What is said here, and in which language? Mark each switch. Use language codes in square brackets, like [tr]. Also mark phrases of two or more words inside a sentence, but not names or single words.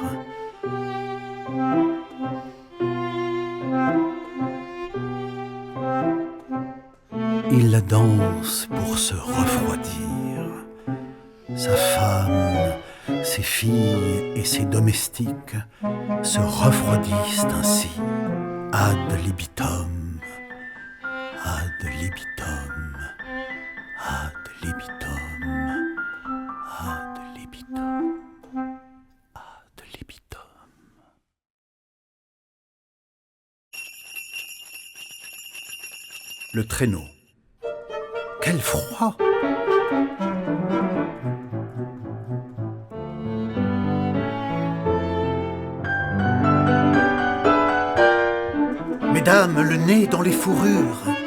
[fr] Il la danse pour se refroidir. Sa femme, ses filles et ses domestiques se refroidissent ainsi. [la] Ad libitum, ad libitum, ad libitum, ad libitum, ad libitum. [fr] Le traîneau. Quel froid! Mesdames, le nez dans les fourrures.